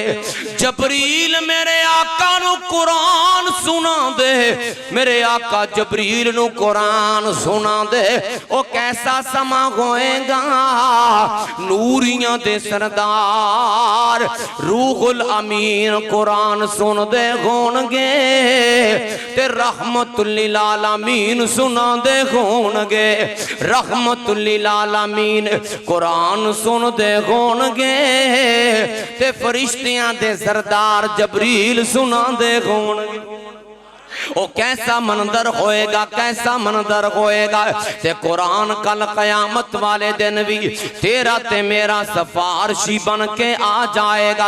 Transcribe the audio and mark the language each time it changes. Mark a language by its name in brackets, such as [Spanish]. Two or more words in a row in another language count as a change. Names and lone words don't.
[Punjabi] جبریل میرے آقا نوں قرآن سنا دے، میرے آقا جبریل نوں قرآن سنا دے. او کیسا سماں ہووے گا، نوریاں دے سردار روح الامین قرآن سن دے ہون گے تے رحمۃ للعالمین سنا دے ہون گے. رحمۃ للعالمین قرآن سن دے ہون گے تے فرشتیاں دے سردار جبریل سنا دے ہون گے. او کیسا منظر ہووے گا، کیسا منظر ہووے گا. تے قرآن کل قیامت والے دن بھی تیرا تے میرا سفارشی بن کے آ جائے گا.